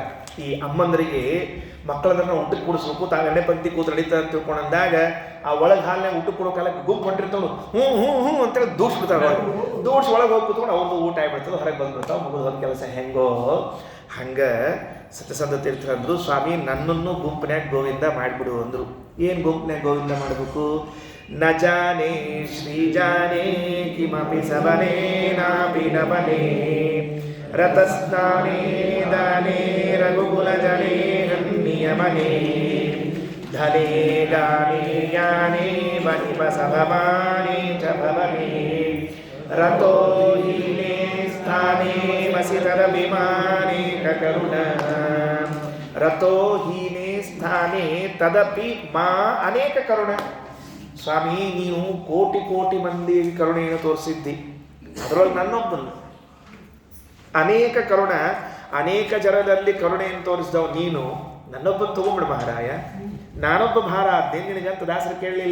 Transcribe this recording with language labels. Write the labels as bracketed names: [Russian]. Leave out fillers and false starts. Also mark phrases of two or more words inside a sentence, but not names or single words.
[Kannada] ಈ ಅಮ್ಮಂದರಿಗೆ ಮಕ್ಕಳನ್ನ ಊಟಕ್ಕೆ ಕೂಡಿಸ್ಬೇಕು, ತಾವು ಎಣ್ಣೆ ಪಂಕ್ತಿ ಕೂತು ನಡೀತಾರೆ ಅಂತ ತಿಳ್ಕೊಂಡಂದಾಗ ಆ ಒಳಗೆ ಹಾಲಿನಾಗ ಊಟಕ್ಕೆ ಕೊಡೋ ಕಾಲಕ್ಕೆ ಗುಂಪು ಹೊಂಟಿರ್ತಾಳು, ಹ್ಞೂ ಅಂತೇಳಿ ದೂಡ್ಸ್ಬಿಡ್ತಾವೆ. ದೂಡ್ಸಿ ಒಳಗೆ ಹೋಗಿ ಕೂತ್ಕೊಂಡು ಅವ್ರದ್ದು ಊಟ ಆಗ್ಬಿಡ್ತದೆ, ಹೊರಗೆ ಬಂದ್ಬಿಡ್ತಾವೆ, ಮುಗಿದ ಕೆಲಸ. ಹೆಂಗೋ ಹಂಗೆ ಸತ್ಯಸಂಧ ತೀರ್ಥರಂದ್ರು, ಸ್ವಾಮಿ ನನ್ನನ್ನು ಗುಂಪಿನ್ಯಾಗ ಗೋವಿಂದ ಮಾಡಿಬಿಡು ಅಂದರು. ಏನು ಗುಂಪಿನ್ಯಾಗ ಗೋವಿಂದ ಮಾಡಬೇಕು? [Sanskrit] ನ ಜಾನೇ ಶ್ರೀಜಾನೇ ಕಿಮಪಿ ಸವನೇ ನಾಪಿ ನವನೇ ರತಸ್ನಾನೇ ದಾನೇ ರಘುಕುಲ ಜನೇ ಹನ್ನಿಯಮನೇ ಧನೇ ಗಾನೇ ಯಾನೇ ವನಿಪ ಸಭಮಾನೇ ಚ ಭವನೇ ರತೋ ಹೀನೇ ಸ್ಥಾನೇ ವಸಿತರ ವಿಮಾನೇ ಕರುಣ ರತೋ ಹೀನೇ ಸ್ಥಾನೇ ತದಪಿ ಮಾ ಅನೇಕ ಕರುಣ. [Kannada] ಸ್ವಾಮಿ ನೀನು ಕೋಟಿ ಮಂದಿ ಕರುಣೆಯನ್ನು ತೋರಿಸಿದ್ದಿ, ಅದರೊಳಗೆ ನನ್ನೊಬ್ಬನು [Sanskrit] ಅನೇಕ ಕರುಣ, [Kannada] ಅನೇಕ ಜನರಲ್ಲಿ ಕರುಣೆಯನ್ನು ತೋರಿಸಿದವ ನೀನು, ನನ್ನೊಬ್ಬನ ತಗೊಂಬಿಡು ಮಹಾರಾಯ, ನಾನೊಬ್ಬ ಭಾರ ಆದ್ದೆ ನಿನಗಂತ ದಾಸರು ಕೇಳಲಿಲ್ಲ.